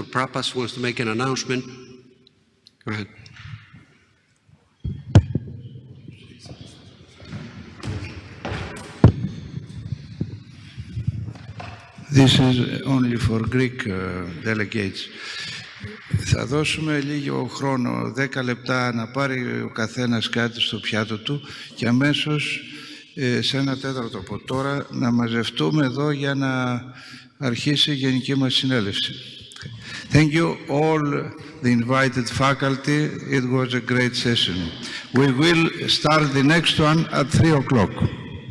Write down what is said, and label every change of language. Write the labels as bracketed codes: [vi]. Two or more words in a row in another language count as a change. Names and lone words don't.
[en] Prapas wants to make an announcement. Go ahead. This is only for Greek delegates. [el] Θα δώσουμε λίγο χρόνο, 10 λεπτά, να πάρει ο καθένας κάτι στο πιάτο του και αμέσως σε ένα τέταρτο από τώρα να μαζευτούμε εδώ για να αρχίσει η γενική μας συνέλευση. [en] Thank you all the invited faculty. It was a great session. We will start the next one at 3 o'clock.